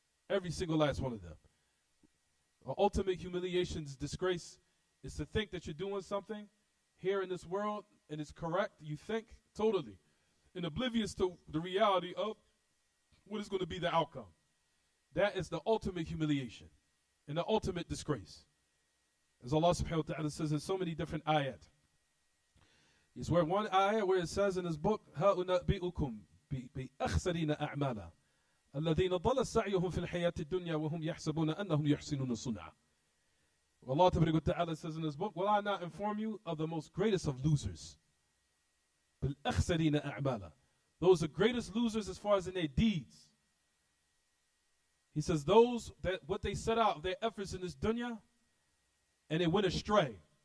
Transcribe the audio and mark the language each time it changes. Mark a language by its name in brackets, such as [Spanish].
[English] Every single last one of them. Our ultimate humiliation's disgrace is to think that you're doing something here in this world and it's correct. You think totally and oblivious to the reality of what is going to be the outcome. That is the ultimate humiliation and the ultimate disgrace. As Allah subhanahu wa ta'ala says in so many different ayat. It's where one ayah where it says in his book, [Arabic] هَؤُنَبِئُكُمْ بِأَخْسَرِينَ أَعْمَالًا الَّذِينَ ضَلَّ سَعْيُهُمْ فِي الْحَيَاةِ الدُّنْيَا وَهُمْ يَحْسَبُونَ أَنَّهُمْ يُحْسِنُونَ صُنْعًا. [English] Allah ta'ala says in his book, will I not inform you of the most greatest of losers? [Arabic] بِالْأَخْسَرِينَ أَعْمَالًا. [English] Those are greatest losers as far as in their deeds. He says those that what they set out, their efforts in this dunya, and they went astray.